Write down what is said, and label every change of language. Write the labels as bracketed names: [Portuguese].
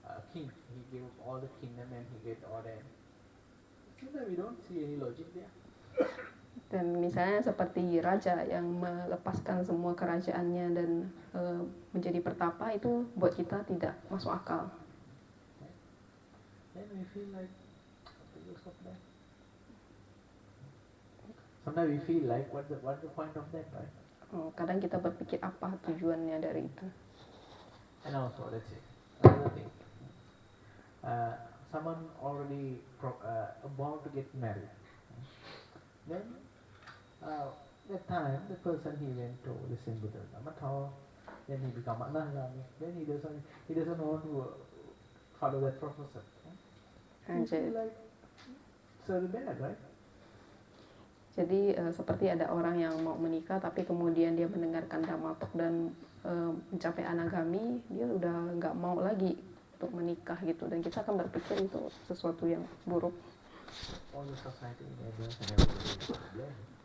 [English] King, he gave up all the kingdom and he get ordained. Sometimes we don't see any logic there. [Indonesian] Dan misalnya seperti raja yang melepaskan semua kerajaannya dan menjadi pertapa, itu buat kita tidak masuk akal. [English] Then we feel like, what's the use of that? Sometimes we feel like, what's the point of that, right? [Indonesian] Kadang kita berpikir apa tujuannya dari itu. [English] And also, let's say, another thing. Someone already about to get married. Then, that time, the person he went to listen to the Dhamma, then he become anagami. Then he doesn't want to follow that process. He feel like so bad, right? [Indonesian] Jadi seperti ada orang yang mau menikah tapi kemudian dia mendengarkan Dhammatalk dan mencapai anagami, dia udah nggak mau lagi untuk menikah gitu, dan kita akan berpikir itu sesuatu yang buruk. [English] All the society enables and everybody blame.